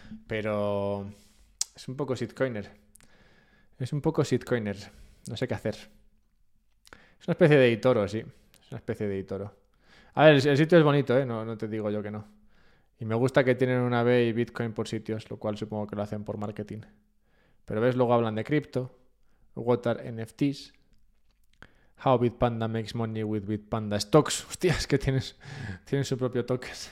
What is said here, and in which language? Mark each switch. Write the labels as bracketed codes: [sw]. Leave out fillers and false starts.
[es] Pero es un poco shitcoiner. Es un poco shitcoiner. No sé qué hacer. Es una especie de eToro, sí. Es una especie de eToro. A ver, el sitio es bonito, ¿eh? No, no te digo yo que no. Y me gusta que tienen una B y Bitcoin por sitios, lo cual supongo que lo hacen por marketing. Pero ves, luego hablan de cripto. [en] What are NFTs? How Bitpanda makes money with Bitpanda stocks. [es] Hostias, es que tienen su propio token.